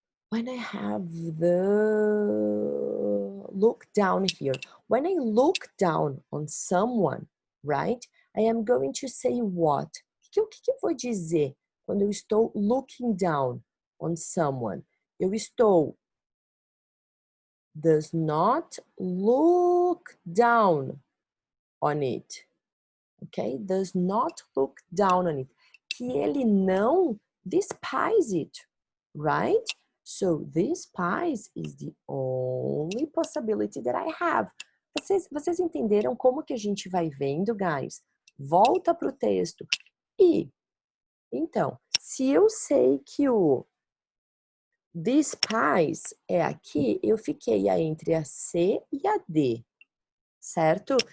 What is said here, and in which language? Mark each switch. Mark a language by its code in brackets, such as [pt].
[en] When I have the look down here, when I look down on someone, right? I am going to say what? [pt] O que eu vou dizer quando eu estou [en] looking down on someone? [pt] Eu estou [en] does not look down on it. Ok? Does not look down on it. [pt] Que ele não [en] despise it, right? So despise is the only possibility that I have. [pt] Vocês entenderam como que a gente vai vendo, guys? Volta para o texto. E, então, se eu sei que o despise é aqui, eu fiquei entre a C e a D, certo?